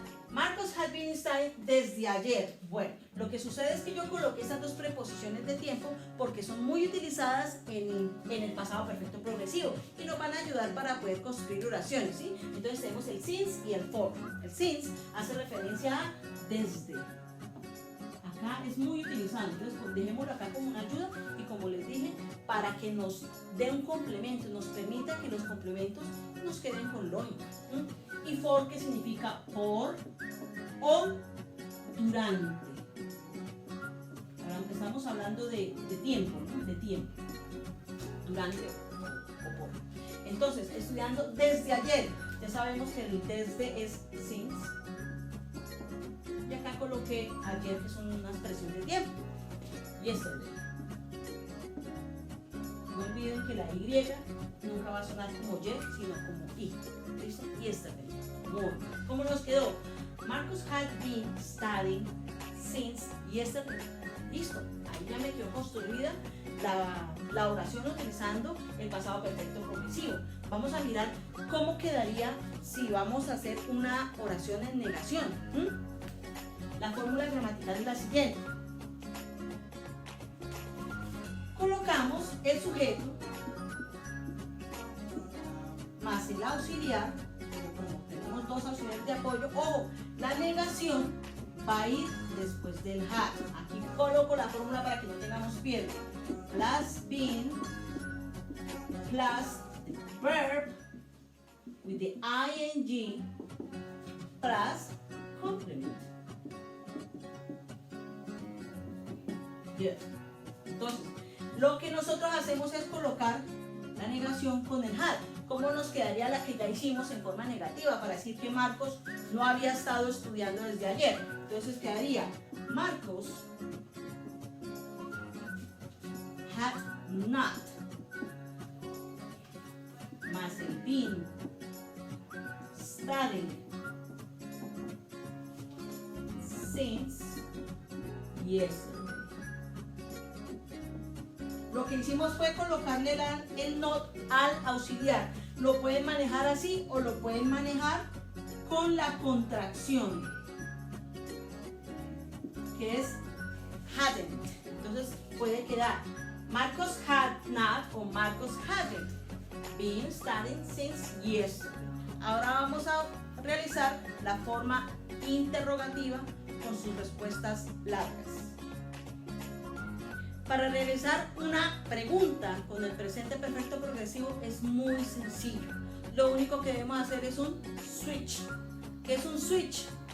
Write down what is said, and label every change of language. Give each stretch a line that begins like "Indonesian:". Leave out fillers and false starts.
English: Marcos has been studying
Spanish: desde ayer. Bueno, lo que sucede es que yo coloqué esas dos preposiciones de tiempo porque son muy utilizadas en el pasado perfecto progresivo y nos van a ayudar para poder construir oraciones, ¿sí? Entonces tenemos el since y el for. El since hace referencia a desde. Acá es muy utilizado, entonces pues, dejémoslo acá como una ayuda y como les dije, para que nos dé un complemento, nos permita que los complementos nos queden con lógica. Y for, que significa por o durante. Ahora empezamos hablando de tiempo, ¿no? De tiempo. Durante o por. Entonces, estudiando desde ayer, ya sabemos que el desde es since. Y acá coloqué ayer, que son una expresión de tiempo. Yesterday. No olviden que la Y nunca va a sonar como Y, sino como I. ¿Listo? Yesterday. ¿Cómo nos quedó?
English: Marcus had been studying since yesterday.
Spanish: Listo. Ahí ya me quedó construida la oración utilizando el pasado perfecto progresivo. Vamos a mirar cómo quedaría si vamos a hacer una oración en negación. La fórmula gramatical es la siguiente. Colocamos el sujeto más el auxiliar, pero como tenemos dos auxiliares de apoyo, ojo, la negación va a ir después del had. Aquí coloco la fórmula para que no tengamos pierde.
English: Plus been plus the verb with the ing plus complement. Yes.
Spanish: Entonces, lo que nosotros hacemos es colocar la negación con el had. ¿Cómo nos quedaría la que ya hicimos en forma negativa para decir que Marcos no había estado estudiando desde ayer? Entonces quedaría
English: Marcos had not
Spanish: más el
English: been studying since yesterday.
Spanish: Lo que hicimos fue colocarle el not al auxiliar. Lo pueden manejar así o lo pueden manejar con la contracción, que es hadn't. Entonces puede quedar
English: Marcos had not o Marcos hadn't been studying since yesterday.
Spanish: Ahora vamos a realizar la forma interrogativa con sus respuestas largas. Para realizar una pregunta con el presente perfecto progresivo es muy sencillo. Lo único que debemos hacer es un switch. ¿Qué es un switch?